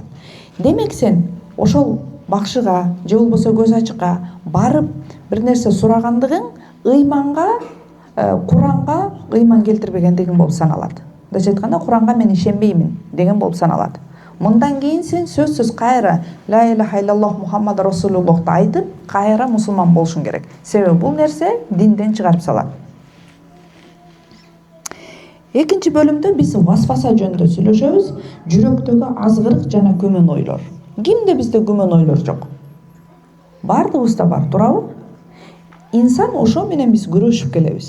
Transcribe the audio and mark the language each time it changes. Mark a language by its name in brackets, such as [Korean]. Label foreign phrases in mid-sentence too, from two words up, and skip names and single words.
[Kyrgyz] Демек сен ошол бакшыга же болбосо көз ачыкка барып бир нерсе сурагандыгың ыйманга, Куранга ыйман келтирбегендигиң болуп саналат. Мындайча айтканда, Куранга мен ишенбеймин деген болуп саналат. Мындан кийин сен сөзсүз кайра [Arabic] لا إله إلا الله محمد رسول الله [Kyrgyz] айтып, кайра мусулман болушуң керек. Себеби бул нерсе динден чыгарып салат. Экинчи бөлүмдө биз васваса жөнүндө сүйлөшөбүз. Жүрөктөгү азгырык жана күмөн ойлор. Кимде бизде күмөн ойлор жок? Бардыгыбызда бар, туурабы? Инсан ошо менен биз күрөшүп келебиз.